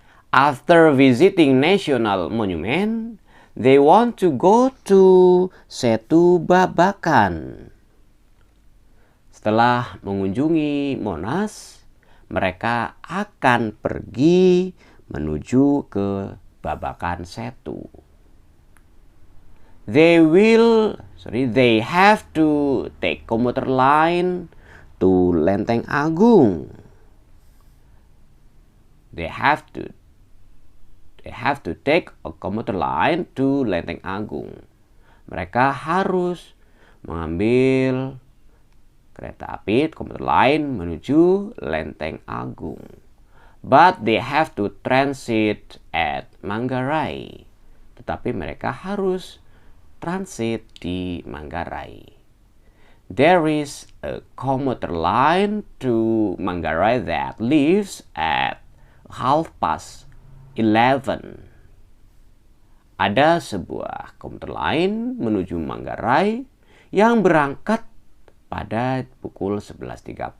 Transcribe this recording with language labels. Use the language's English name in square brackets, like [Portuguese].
[English] After visiting National Monument, they want to go to Setu Babakan. [Indonesian] Setelah mengunjungi Monas, mereka akan pergi menuju ke Babakan Setu. [English] They have to take commuter line to Lenteng Agung. They have to take a commuter line to Lenteng Agung. [Indonesian] Mereka harus mengambil kereta api komuter lain menuju Lenteng Agung. [English] But they have to transit at Manggarai. [Indonesian] Tetapi mereka harus transit di Manggarai. [English] There is a commuter line to Manggarai that leaves at 11:30. [Indonesian] Ada sebuah komuter lain menuju Manggarai yang berangkat pada pukul 11.30.